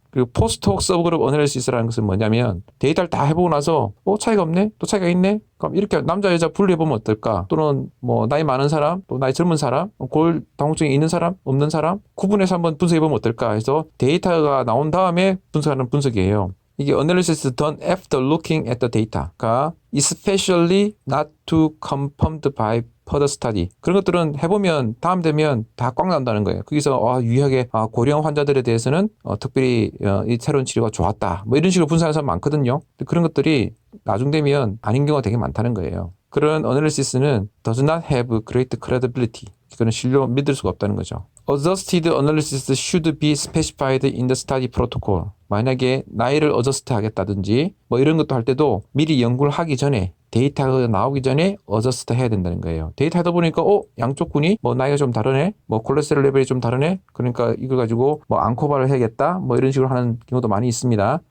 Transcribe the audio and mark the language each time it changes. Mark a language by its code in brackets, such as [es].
[ko] 그리고 포스트혹 서브그룹 어널리시스라는 것은 뭐냐면 데이터를 다 해보고 나서 차이가 없네? 또 차이가 있네? 그럼 이렇게 남자 여자 분리해보면 어떨까? 또는 나이 많은 사람, 또 나이 젊은 사람, 골다공증이 있는 사람, 없는 사람 구분해서 한번 분석해보면 어떨까 해서 데이터가 나온 다음에 분석하는 분석이에요. [en] 이게 analysis done after looking at the data가 especially not to confirmed by further study. [ko] 그런 것들은 해보면 다음 되면 다 꽉 나온다는 거예요. 거기서 유의하게 고령 환자들에 대해서는 특별히 이 새로운 치료가 좋았다. 이런 식으로 분석하는 사람 많거든요. 그런 것들이 나중 되면 아닌 경우가 되게 많다는 거예요. [en] 그런 analysis는 does not have great credibility. [ko] 그건 믿을 수가 없다는 거죠. [en] Adjusted analysis should be specified in the study protocol. [ko] 만약에 나이를 어저스트 하겠다든지 이런 것도 할 때도 미리 연구를 하기 전에 데이터가 나오기 전에 어저스트 해야 된다는 거예요. 데이터 하다 보니까 양쪽 군이 나이가 좀 다르네, 콜레스테롤 레벨이 좀 다르네, 그러니까 이걸 가지고 안코바를 해야겠다, 이런 식으로 하는 경우도 많이 있습니다.